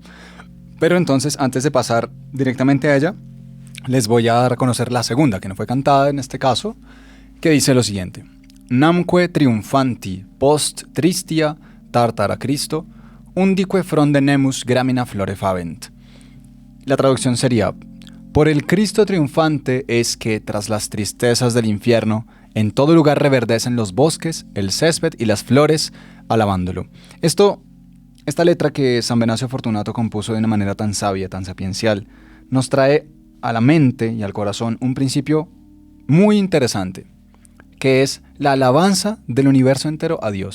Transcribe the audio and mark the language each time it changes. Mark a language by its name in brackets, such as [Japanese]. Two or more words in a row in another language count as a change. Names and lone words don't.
[Spanish] Pero entonces, antes de pasar directamente a ella, les voy a dar a conocer la segunda, que no fue cantada en este caso, que dice lo siguiente. [Latin] Namque triunfanti post tristia tartara Cristo, undique fronde nemus gramina flore favent. [Spanish] La traducción sería, por el Cristo triunfante es que tras las tristezas del infierno, en todo lugar reverdecen los bosques, el césped y las flores, alabándolo. Esta letra que San Venancio Fortunato compuso de una manera tan sabia, tan sapiencial, nos trae a la mente y al corazón un principio muy interesante, que es la alabanza del universo entero a Dios.